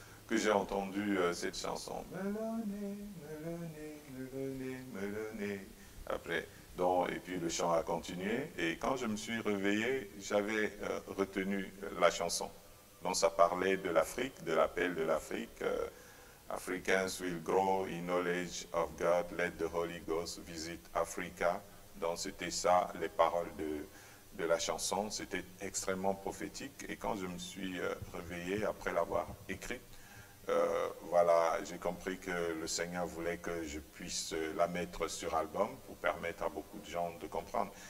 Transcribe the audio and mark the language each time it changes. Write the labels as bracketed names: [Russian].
[French] que j'ai entendu cette chanson. Melonné, melonné, melonné, melonné. Après, donc, et puis le chant a continué. Et quand je me suis réveillé, j'avais retenu la chanson. Donc ça parlait de l'Afrique, de l'appel de l'Afrique. [English] Africans will grow in knowledge of God, let the Holy Ghost visit Africa. [French] Donc c'était ça, les paroles de la chanson. C'était extrêmement prophétique. Et quand je me suis réveillé, après l'avoir écrite, voilà, j'ai compris que le Seigneur voulait que je puisse la mettre sur album pour permettre à beaucoup de gens de comprendre.